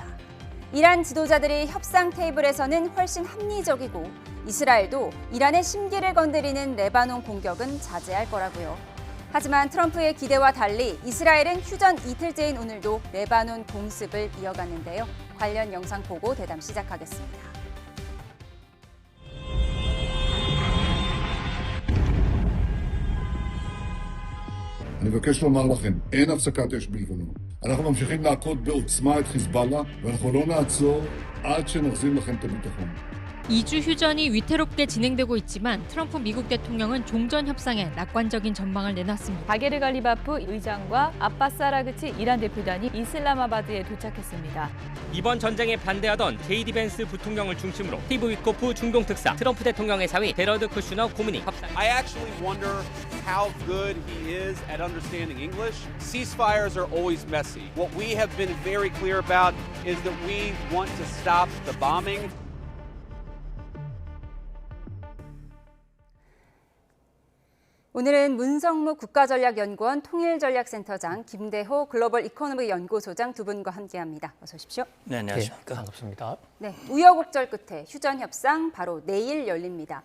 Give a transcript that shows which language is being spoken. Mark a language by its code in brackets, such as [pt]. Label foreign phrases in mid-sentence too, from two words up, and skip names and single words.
[ko] 이란 지도자들이 협상 테이블에서는 훨씬 합리적이고 이스라엘도 이란의 심기를 건드리는 레바논 공격은 자제할 거라고요. 하지만 트럼프의 기대와 달리 이스라엘은 휴전 이틀째인 오늘도 레바논 공습을 이어갔는데요. 관련 영상 보고 대담 시작하겠습니다. [he] אני מבקש לומר לכם, אין הפסקת אש בלבנון. אנחנו ממשיכים להכות בעוצמה את חיזבאללה, ואנחנו לא נעצור עד שנחזיר לכם את הביטחון. [ko] 2주 휴전이 위태롭게 진행되고 있지만 트럼프 미국 대통령은 종전 협상에 낙관적인 전망을 내놨습니다. 바게르 갈리바프 의장과 아바스 아라그치 이란 대표단이 이슬라마바드에 도착했습니다. 이번 전쟁에 반대하던 제이디 벤스 부통령을 중심으로 스티브 위코프 중동 특사, 트럼프 대통령의 사위 데러드 쿠슈너 고문이 협상. [en] I actually wonder how good he is at understanding English. Ceasefires are always messy. What we have been very clear about is that we want to stop the bombing. [ko] 오늘은 문성무 국가전략연구원 통일전략센터장, 김대호 글로벌 이코노믹 연구소장 두 분과 함께합니다. 어서 오십시오. 네, 안녕하십니까. 네, 반갑습니다. 네, 우여곡절 끝에 휴전 협상 바로 내일 열립니다.